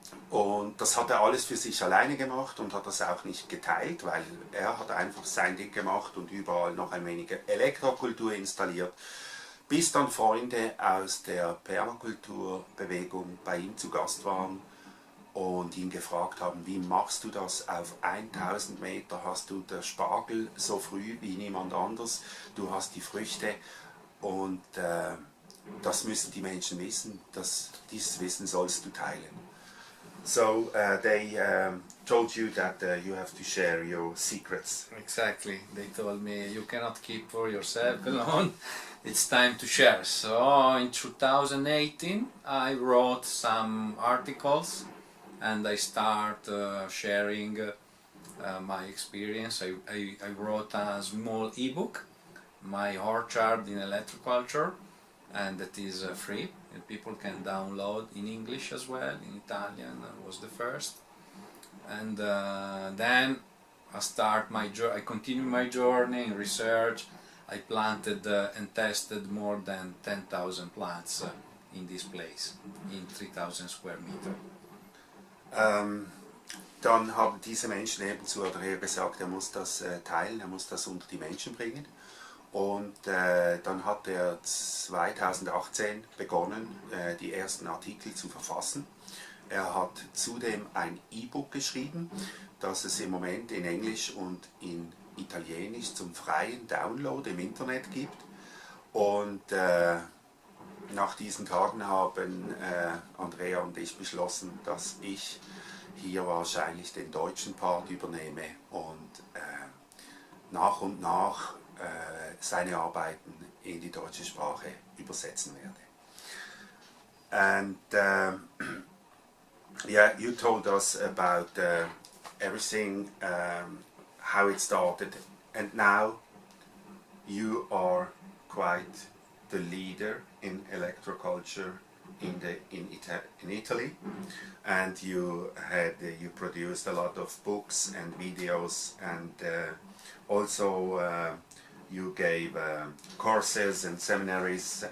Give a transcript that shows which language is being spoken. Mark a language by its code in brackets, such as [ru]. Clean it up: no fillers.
[de] Und das hat er alles für sich alleine gemacht und hat das auch nicht geteilt, weil er hat einfach sein Ding gemacht und überall noch ein wenig ElectroCulture installiert, bis dann Freunde aus der Permakulturbewegung bei ihm zu Gast waren und ihn gefragt haben, wie machst du das? Auf 1000 Meter hast du den Spargel so früh wie niemand anders, du hast die Früchte, und das müssen die Menschen wissen, dieses Wissen sollst du teilen. [en] So they told you that you have to share your secrets. Exactly. They told me you cannot keep for yourself alone. It's time to share. So in 2018 I wrote some articles and I start sharing my experience. I wrote a small ebook, my orchard in ElectroCulture, and that is free. And people can download in English as well, in Italian was the first. And then I continue my journey in research. I planted and tested more than 10,000 plants in this place, in 3,000 square meters. [de] Dann haben diese Menschen eben zu Andrea gesagt, er muss das teilen, er muss das unter die Menschen bringen. Und dann hat er 2018 begonnen, die ersten Artikel zu verfassen. Er hat zudem ein E-Book geschrieben, das es im Moment in Englisch und in Italienisch zum freien Download im Internet gibt. Und nach diesen Tagen haben Andrea und ich beschlossen, dass ich hier wahrscheinlich den deutschen Part übernehme und nach seine Arbeiten in die deutsche Sprache übersetzen werde. [en] And yeah, you told us about everything, how it started, and now you are quite the leader in ElectroCulture in Italy, and you produced a lot of books and videos, and also you gave courses and seminaries,